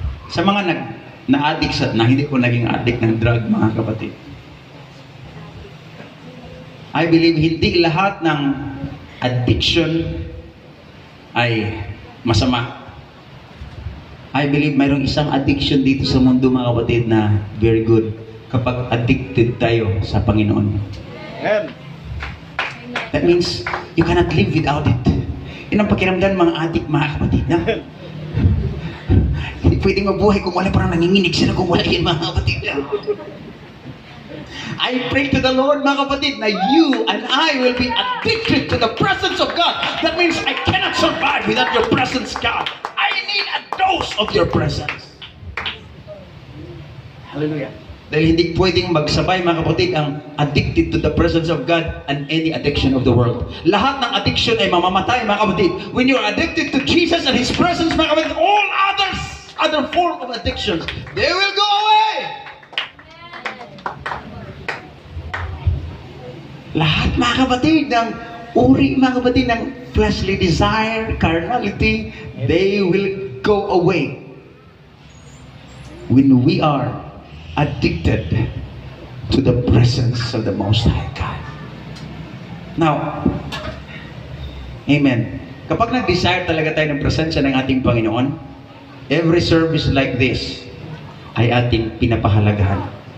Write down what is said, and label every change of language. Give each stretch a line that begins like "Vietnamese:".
Filipino: Sa mga na-addict na hindi ko naging addict ng drug, mga kapatid,
English: I believe
Filipino: hindi lahat ng addiction ay masama.
English: I believe
Filipino: mayroong isang addiction dito sa mundo, mga kapatid, na
English: very good
Filipino: kapag addicted tayo sa Panginoon.
English: Amen. That means you cannot live without it.
Filipino: Yun ang pakiramdam mga addict, mga kapatid. Na? Hindi pwedeng mabuhay kung wala, parang nanginginig sila kung wala yun, mga kapatid.
English: I pray to the Lord,
Filipino: mga kapatid, na
English: you and I will be addicted to the presence of God. That means I cannot survive without your presence, God. I need a dose of your presence. Hallelujah.
Filipino: Dahil hindi pwedeng magsabay, mga kapatid, ang
English: addicted to the presence of God and any addiction of the world.
Filipino: Lahat ng addiction ay mamamatay, mga kapatid.
English: When you're addicted to Jesus and His presence,
Filipino: mga kapatid,
English: all other form of addictions, they will go away.
Filipino: Lahat, mga kapatid, ng uri, mga kapatid, ng
English: fleshly desire, carnality, they will go away. When we are addicted to the presence of the Most High God. Now, amen.
Filipino: Kapag nag-desire talaga tayo ng presensya ng ating Panginoon,
English: every service like this
Filipino: ay ating pinapahalagahan.